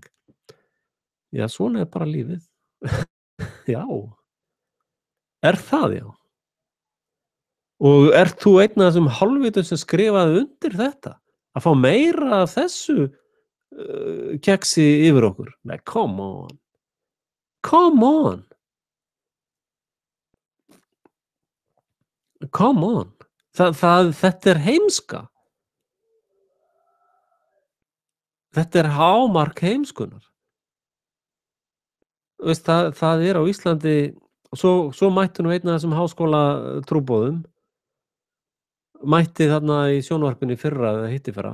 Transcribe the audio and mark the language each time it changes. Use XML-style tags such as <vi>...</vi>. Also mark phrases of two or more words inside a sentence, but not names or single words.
<is>Já, svona bara lífið. Já. Það, já. Og þú einn af þessum hálfvitum sem skrifaði undir þetta? Að fá meira af þessu keksi yfir okkur? Nei,</is> <en>come on. Come on. Come on.</en> <is>Þetta heimska. Þetta hámark heimskunar. Veist, það á Íslandi, svo mætti nú einn af þessum háskóla trúboðum, mætti þarna í sjónvarpinu í fyrra eða hittifyrra.</is>